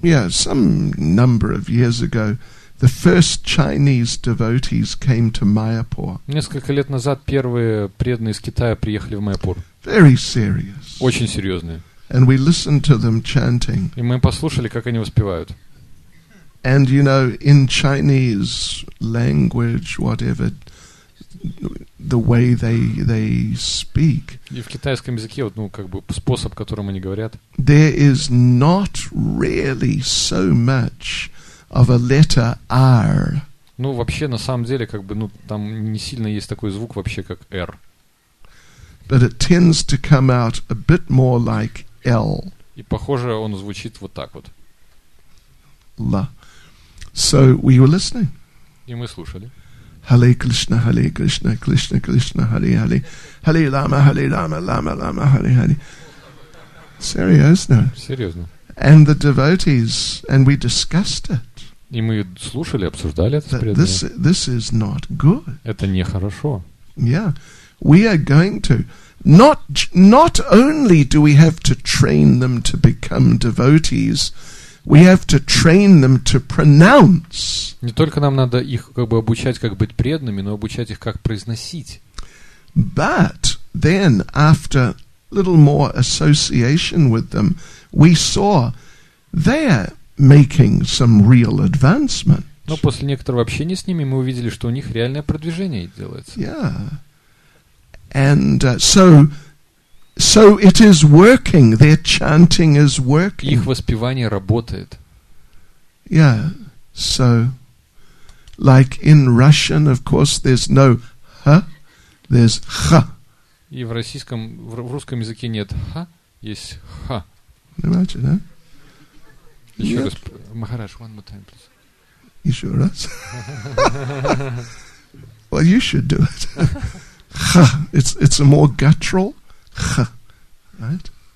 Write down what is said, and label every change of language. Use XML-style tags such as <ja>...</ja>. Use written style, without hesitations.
<en>Some number of years ago, the first Chinese devotees came to Mayapur.</en> <ru>Несколько лет назад первые преданные из Китая приехали в Майяпур.</ru> <en>Very serious.</en> <ru>Очень серьезные.</ru> <en>And we listened to them chanting.</en> <ru>И мы послушали, как они воспевают.</ru> <en>And in Chinese language, whatever, the way they speak.</en> <ru>И в китайском языке, способ, которым они говорят.</ru> <en>There is not really so much of a letter R.</en> <ru>Вообще, на самом деле, там не сильно есть такой звук вообще, как R.</ru> <en>But it tends to come out a bit more like L.</en> <ru>И похоже, он звучит вот так вот.</ru> <en>La. So we were listening.</en> <ru>И мы слушали.</ru> <en>HareKrishna, HareKrishna, Krishna Krishna, Hare Hare, Hare Rama, Rama Rama, Hare Hare. Seriously.</en> <ru>Серьезно.</ru> <en>And the devotees, and we discussed it.</en> <ru>И мы слушали, обсуждали это с</ru> <en>That</en> <ru>преданными.</ru> <en>this is not good.</en> <ru>Это нехорошо.</ru> <en>Yeah. We are going to not only do we have to train them to become devotees, we have to train them to pronounce.</en> <ru>Не только нам надо их как бы обучать, как быть преданными, но обучать их, как произносить.</ru> <en>But then, after little more association with them, we saw they're making some real advancement.</en> <ru>Но после некоторого общения с ними мы увидели, что у них реальное продвижение делается.</ru> <en>Yeah. And so it is working. Their chanting is working.</en> <ru>Их воспевание работает.</ru> <en>Yeah. So, like in Russian, of course, there's no ha, there's ha.</en> <ru>И в русском языке нет ха, есть ха.</ru> <en>Imagine, huh?</en> <ru>Еще Нет. раз,</ru> <en>Махарадж, one more time, please.</en> <ru>Еще раз.</ru> <en>Well, you should do it. Ha. It's a more guttural ha, right?</en>